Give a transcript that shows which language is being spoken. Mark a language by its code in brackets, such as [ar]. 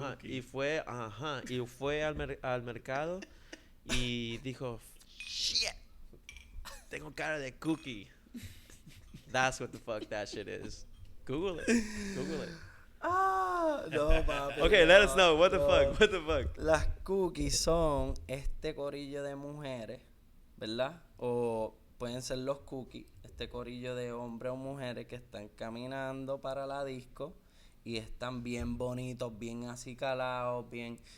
[es] y fue al mercado y dijo, shit, tengo cara de cookie. [en] That's what the fuck that shit is. Google it. [es] No, papi. [en] Okay, let us know. What the fuck? [es] Las cookies son este corillo de mujeres, ¿verdad? O pueden ser los cookies, este corillo de hombres o mujeres que están caminando para la disco y están bien bonitos, bien así calados, bien.